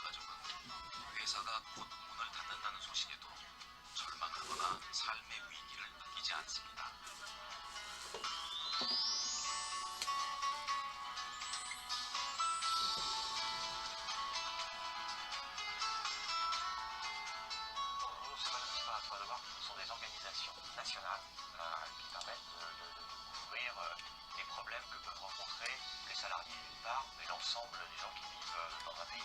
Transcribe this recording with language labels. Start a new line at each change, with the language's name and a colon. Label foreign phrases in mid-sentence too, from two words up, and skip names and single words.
Korean: 가족은 회사가 곧 문을 닫는다는 소식에도 절망하거나 삶의 위기를 느끼지 않습니다.
French: sont des organisations nationales qui permettent de couvrir les problèmes que peuvent rencontrer les salariés d'une part, mais l'ensemble des gens qui vivent dans un pays.